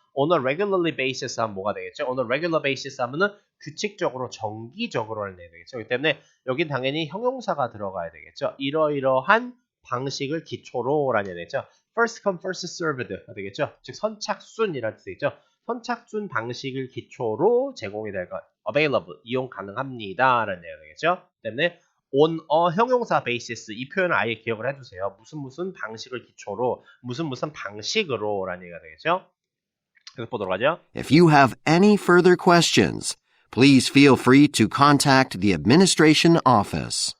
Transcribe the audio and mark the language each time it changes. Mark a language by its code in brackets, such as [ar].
[en] On a regularly basis 하면 뭐가 되겠죠? On a regular basis [ko] 하면은 규칙적으로, 정기적으로라는 얘기 되겠죠. 그렇기 때문에 여긴 당연히 형용사가 들어가야 되겠죠. 이러이러한 방식을 기초로라는 얘기 되겠죠. [en] First come, first served가 되겠죠. [ko] 즉 선착순이라는 뜻이죠. 선착순 방식을 기초로 제공이 될 것, available, 이용 가능합니다라는 얘기가 되겠죠. 때문에 on a 형용사 basis 이 표현을 아예 기억을 해두세요. 무슨 방식을 기초로, 무슨 방식으로라는 얘기가 되겠죠. 계속 보도록 하죠. [en] If you have any further questions, please feel free to contact the administration office.